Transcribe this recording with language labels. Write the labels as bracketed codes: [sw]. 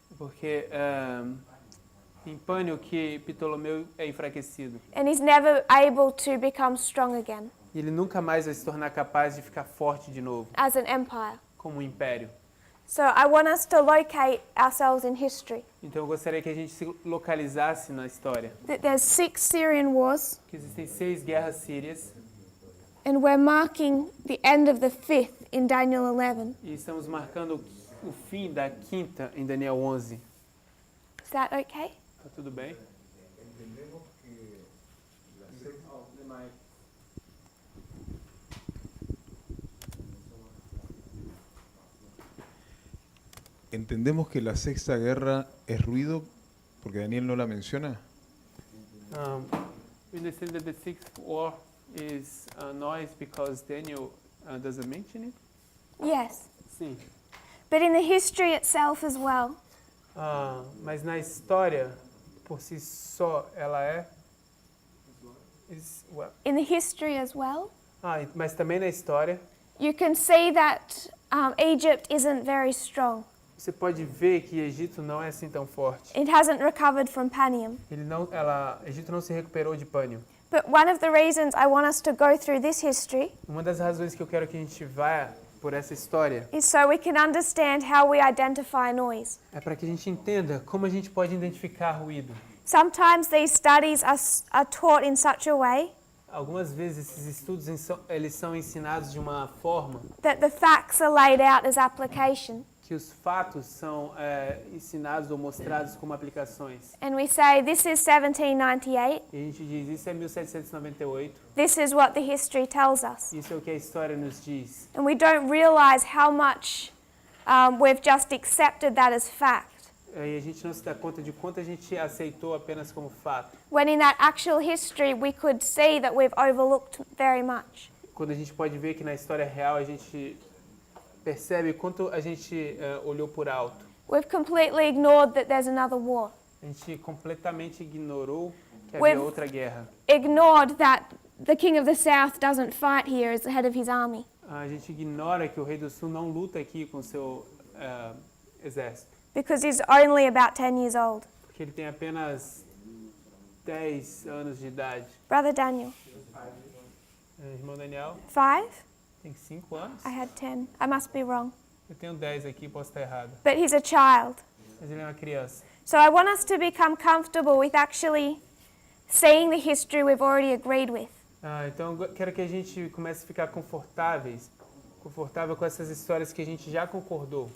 [pt] Porque em Pânio que Ptolomeu é enfraquecido. [en] And he's never able to become strong again [pt] E ele nunca mais vai se tornar capaz de ficar forte de novo, [en] as an empire. [pt] como um império. [en] So I want us to locate ourselves in history. [pt] Então eu gostaria que a gente se localizasse na história. [en] That there's 6 Syrian wars, [pt] Que existem 6 guerras sírias [en] and we're marking the end of the 5th in Daniel 11. [pt] e estamos marcando o fim da 5ª em Daniel 11. [en] Is that okay? [pt] Tá tudo bem? [es] Entendemos que la sexta guerra es ruido porque Daniel no la menciona. [en] We understand that the 6th war is noise because Daniel doesn't mention it? Yes. [pt] Sim. [en] But in the history itself as well, [pt] Mas na história, por si só, ela é... [en] in the history as well, [pt] Mas também na história, [en] you can see that Egypt isn't very strong. [pt] você pode ver que Egito não é assim tão forte. [en] It hasn't recovered from Panium. [pt] Egito não se recuperou de Pânio. [en] But one of the reasons I want us to go through this history [pt] Uma das razões que eu quero que a gente vá por essa história [en] is so we can understand how we identify noise. [pt] é para que a gente entenda como a gente pode identificar ruído. [en] Sometimes these studies are taught in such a way [pt] Algumas vezes esses estudos eles são ensinados de uma forma [en] that the facts are laid out as application. [pt] que os fatos são ensinados ou mostrados como aplicações. [en] And we say, this is 1798, [pt] E a gente diz, isso é 1798, [en] this is what the history tells us. [pt] isso é o que a história nos diz. [en] And we don't realize how much we've just accepted that as fact. [pt] E a gente não se dá conta de quanto a gente aceitou apenas como fato. [en] When in that actual history we could see that we've overlooked very much. [pt] Quando a gente pode ver que na história real a gente percebe quanto a gente olhou por alto. [en] We've completely ignored that there's another war. [pt] A gente completamente ignorou que havia [en] We've [pt] outra guerra. [en] ignored that the king of the south doesn't fight here as the head of his army. [pt] A gente ignora que o rei do sul não luta aqui com seu exército. [en] Because he's only about 10 years old. [pt] Porque ele tem apenas 10 anos de idade. [en] Brother Daniel, [pt] Irmão Daniel [en] 5? [pt] tem 5 anos. [en] I had 10. I must be wrong. [pt] Eu tenho 10 aqui, posso estar errado. [en] But he's a child. [pt] Mas ele é uma criança. [en] So I want us to become comfortable with actually seeing the history we've already agreed with. [pt] Então eu quero que a gente comece a ficar confortável com essas histórias que a gente já concordou.